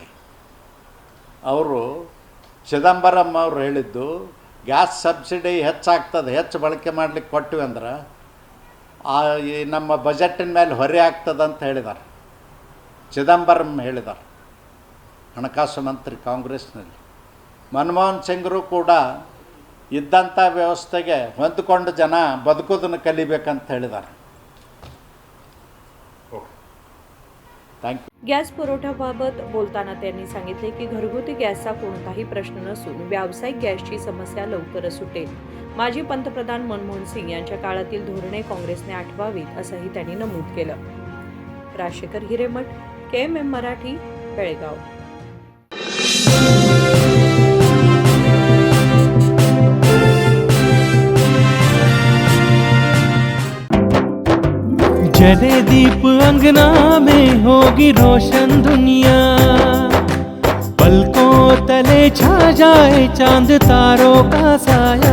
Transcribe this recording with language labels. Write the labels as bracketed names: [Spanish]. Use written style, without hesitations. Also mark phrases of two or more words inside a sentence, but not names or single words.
[Kannada] ಅವರು ಚಿದಂಬರಂ ಅವರು ಹೇಳಿದ್ದು [English] gas subsidy [Kannada] ಹೆಚ್ಚಾಗ್ತದೆ, ಹೆಚ್ಚು ಬಳಕೆ ಮಾಡಲಿಕ್ಕೆ ಕೊಟ್ಟಿವಿ ಅಂದ್ರೆ ಈ ನಮ್ಮ ಬಜೆಟಿನ ಮೇಲೆ ಹೊರೆ ಆಗ್ತದೆ ಅಂತ ಹೇಳಿದ್ದಾರೆ. ಚಿದಂಬರಂ ಹೇಳಿದ್ದಾರೆ, ಹಣಕಾಸು ಮಂತ್ರಿ ಕಾಂಗ್ರೆಸ್ನಲ್ಲಿ. ಮನಮೋಹನ್ ಸಿಂಗ್ರು ಕೂಡ ಇದ್ದಂಥ ವ್ಯವಸ್ಥೆಗೆ ಹೊಂದಿಕೊಂಡು ಜನ ಬದುಕೋದನ್ನು ಕಲಿಬೇಕಂತ ಹೇಳಿದ್ದಾರೆ. थँक्यू. [Marathi] गॅस पुरवठ्याबाबत बोलताना त्यांनी सांगितले की घरगुती गॅसचा कोणताही प्रश्न नसून व्यावसायिक गॅसची समस्या लवकरच सुटेल. माजी पंतप्रधान मनमोहन सिंग यांच्या काळातील धोरणे काँग्रेसने आठवावीत असंही त्यांनी नमूद केलं. राजशेखर हिरेमठ, KMM मराठी, बेळगाव. [Hindi] जले दीप अंगना में होगी रोशन दुनिया, पलकों तले छा जाए चांद तारों का साया,